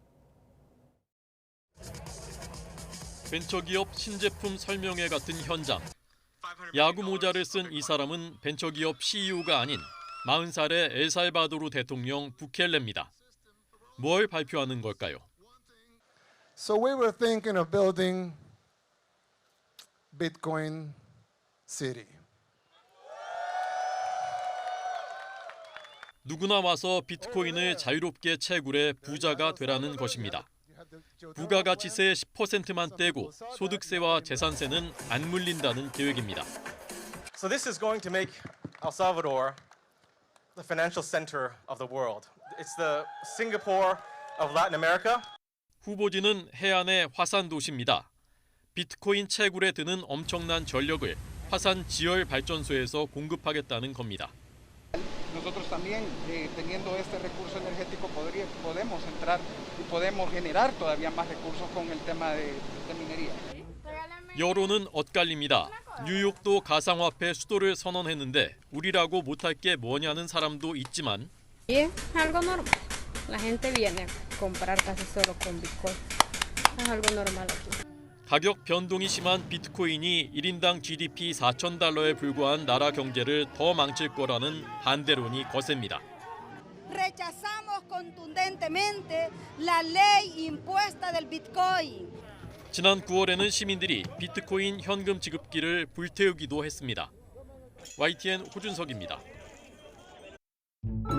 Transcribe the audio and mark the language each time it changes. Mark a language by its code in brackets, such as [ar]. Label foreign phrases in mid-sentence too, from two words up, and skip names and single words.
[ko] 벤처기업 신제품 설명회 같은 현장. 야구 모자를 쓴 이 사람은 벤처기업 CEO가 아닌 40살의 엘살바도르 대통령 부켈레입니다. 뭘 발표하는 걸까요? [en] So we were thinking of building Bitcoin City. [ko] 누구나 와서 비트코인을 자유롭게 채굴해 부자가 되라는 것입니다. 부가가치세 10%만 떼고 소득세와 재산세는 안 물린다는 계획입니다. [en] So this is going to make El Salvador the financial center of the world. It's the Singapore of Latin America. [ko] 후보지는 해안의 화산 도시입니다. 비트코인 채굴에 드는 엄청난 전력을 화산 지열 발전소에서 공급하겠다는 겁니다. [es] Nosotros también, teniendo este recurso energético, podemos entrar y podemos generar todavía más recursos con el tema de minería. [ko] 여론은 엇갈립니다. 뉴욕도 가상화폐 수도를 선언했는데 우리라고 못할 게 뭐냐는 사람도 있지만 [es] algo normal. La gente viene a comprar casi solo con Bitcoin. Es algo normal aquí. [ko] 가격 변동이 심한 비트코인이 1인당 GDP 4,000달러에 불과한 나라 경제를 더 망칠 거라는 반대론이 거셉니다. [es] Rechazamos contundentemente la ley impuesta del Bitcoin. [ko] 지난 9월에는 시민들이 비트코인 현금 지급기를 불태우기도 했습니다. YTN 호준석입니다.